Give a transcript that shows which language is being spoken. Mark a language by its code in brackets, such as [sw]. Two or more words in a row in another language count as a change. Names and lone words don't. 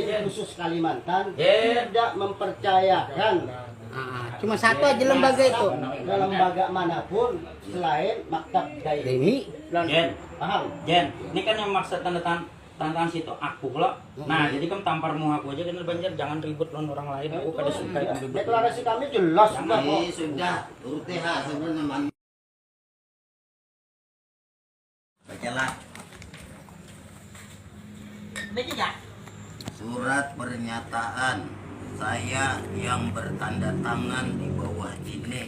[id] Jen. Khusus Kalimantan Jen. tidak mempercayakan. Cuma satu aja lembaga itu. Lembaga manapun selain Maktab Daimi. Jen, Paham? Jen, ini kan yang memaksa tanda tangan situ aku lo. [bjn] Nah, jadi kan tampar muka aku aja kena Banjar, jangan ribut lawan orang lain. Aku kada suka yang ribut. [id] Deklarasi kami jelas sudah kok. Sudah, turut TH sebenarnya. Bacalah. Surat pernyataan saya yang bertanda tangan di bawah ini.